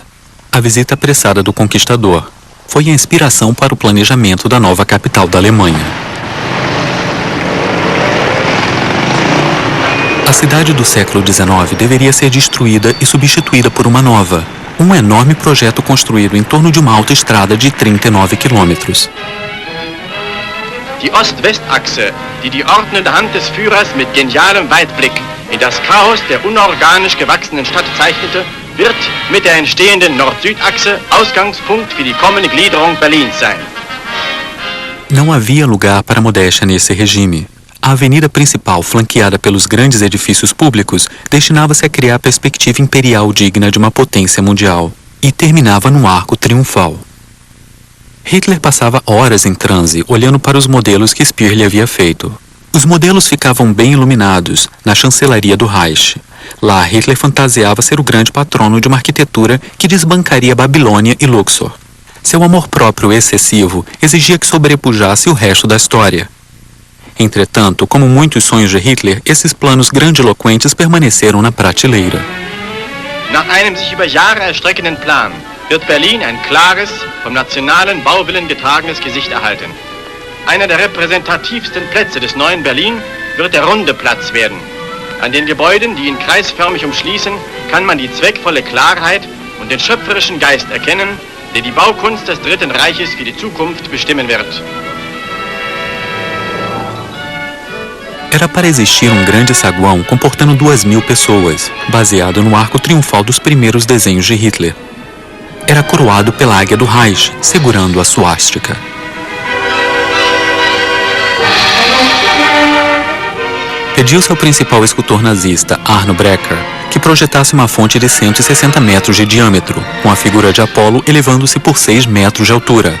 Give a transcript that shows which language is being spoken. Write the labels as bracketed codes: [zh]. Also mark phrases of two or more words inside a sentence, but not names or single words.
[pt] A visita apressada do conquistador foi a inspiração para o planejamento da nova capital da Alemanha. A cidade do século XIX deveria ser destruída e substituída por uma nova, um enorme projeto construído em torno de uma autoestrada de 39 quilômetros. [de] Die Ost-West-Achse, die die ordnende Hand des Führers mit genialem Weitblick in das Chaos der unorganisch gewachsenen Stadt zeichnete, wird mit der entstehenden Nord-Süd-Achse Ausgangspunkt für die kommende Gliederung Berlins sein. [pt] Não havia lugar para modéstia nesse regime. A avenida principal, flanqueada pelos grandes edifícios públicos, destinava-se a criar a perspectiva imperial digna de uma potência mundial, e terminava num arco triunfal. Hitler passava horas em transe, olhando para os modelos que Speer lhe havia feito. Os modelos ficavam bem iluminados, na chancelaria do Reich. Lá, Hitler fantasiava ser o grande patrono de uma arquitetura que desbancaria Babilônia e Luxor. Seu amor próprio excessivo exigia que sobrepujasse o resto da história. Entretanto, como muitos sonhos de Hitler, esses planos grandiloquentes permaneceram na prateleira. [de] Nach einem sich über Jahre erstreckenden Plan wird Berlin ein klares, vom nationalen Bauwillen getragenes Gesicht erhalten. Einer der repräsentativsten Plätze des neuen Berlin wird der runde Platz werden. An den Gebäuden, die ihn kreisförmig umschließen, kann man die zweckvolle Klarheit und den schöpferischen Geist erkennen, der die Baukunst des Dritten Reiches für die Zukunft bestimmen wird. [pt] Era para existir um grande saguão comportando 2.000 pessoas, baseado no arco triunfal dos primeiros desenhos de Hitler. Era coroado pela águia do Reich, segurando a suástica. Pediu-se ao principal escultor nazista, Arno Breker, que projetasse uma fonte de 160 metros de diâmetro, com a figura de Apolo elevando-se por 6 metros de altura.